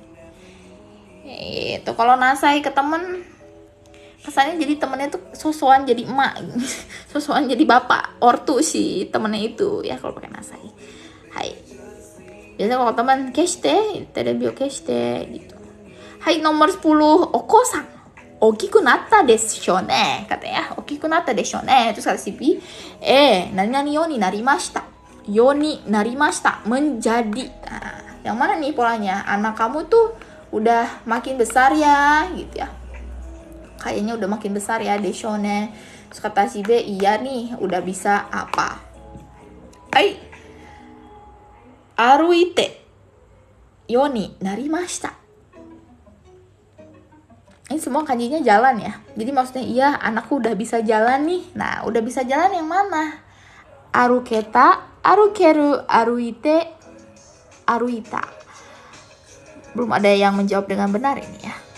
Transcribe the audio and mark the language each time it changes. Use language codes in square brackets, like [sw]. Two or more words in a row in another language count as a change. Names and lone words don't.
[id] Itu kalau nasai ke temen, kesannya jadi temennya tuh sosokan jadi emak, sosokan jadi bapak, ortu si temennya itu ya kalau pakai nasai. [ja] Hai. [id] Biasanya kalau teman [ja] 消して、テレビを消して [id] gitu. Hai, nomor 10, [ja] Oko-san. 大きくなったでしょうね. Katanya, 大きくなったでしょうね. [id] Terus kata si B, [ja] 何ようになりました。ようになりました. [id] Menjadi. Nah, yang mana nih polanya? Anak kamu tuh udah makin besar ya, gitu ya. Kayaknya udah makin besar ya, [ja] でしょうね. [id] Terus kata si B, iya nih, udah bisa apa? [ja] Hai. 歩いてようになりました. [id] Ini semua kanjinya jalan ya. Jadi maksudnya iya, anakku udah bisa jalan nih. Nah, udah bisa jalan yang mana? [ja] 歩けた、歩ける、歩いて、歩いた. [id] Belum ada yang menjawab dengan benar ini ya.